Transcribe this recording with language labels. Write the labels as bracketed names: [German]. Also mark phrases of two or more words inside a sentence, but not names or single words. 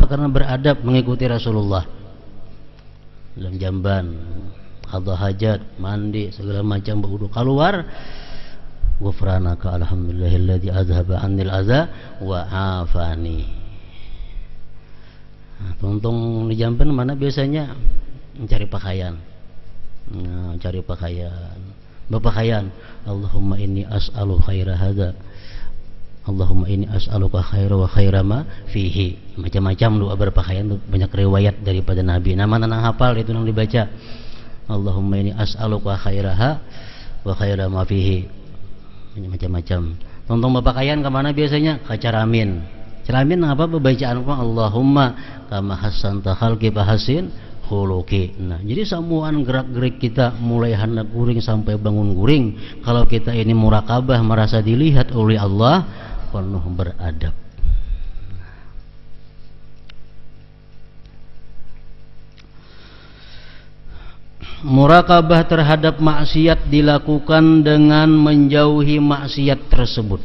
[Indonesian] Karena beradab mengikuti Rasulullah dalam jamban, qadha hajat, mandi segala macam, berwudu, keluar [Arabic] غفرانك الحمد لله الذي أذهب عني الأذى وعافاني. [Banjar] Nah, tuntung di Jamban mana biasanya mencari pakaian. Nah, cari pakaian, berpakaian. [Arabic] اللهم إني أسأل خير هذا، اللهم إني أسألك خير وخير ما فيه. [Indonesian] Macam-macam doa berpakaian, banyak riwayat daripada Nabi. [Banjar] Nama nang hafal itu nang dibaca. [Arabic] اللهم إني أسألك خيرها وخير ما فيه. [Indonesian] Macam-macam. [Banjar] Tuntung berpakaian ke mana biasanya? Ke Caramin. Ceramin apa pembacaan apa? [Arabic] اللهم كما حسنت خلقي فحسن خلقي. [Banjar] Nah, jadi semuaan gerak-gerik kita mulai hendak guring sampai bangun guring, kalau kita ini muraqabah, merasa dilihat oleh Allah, penuh beradab. [Indonesian] Muraqabah terhadap maksiat dilakukan dengan menjauhi maksiat tersebut.